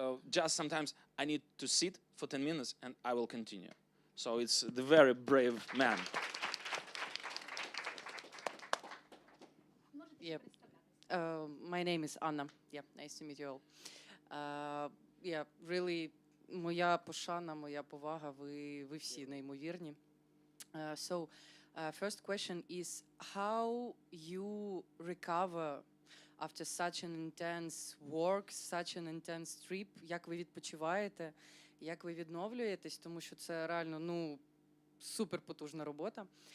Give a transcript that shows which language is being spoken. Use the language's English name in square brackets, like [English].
[English] Just sometimes I need to sit for 10 minutes and I will continue. So it's the very brave man. Yep. My name is Anna. Yeah, nice to meet you all. Yeah, really, [Ukrainian] моя пошана, моя повага, ви всі неймовірні. [English] So, first question is how you recover after such an intense work, such an intense trip, [Ukrainian] як ви відпочиваєте, як ви відновлюєтесь, тому що це реально, ну, супер потужна робота.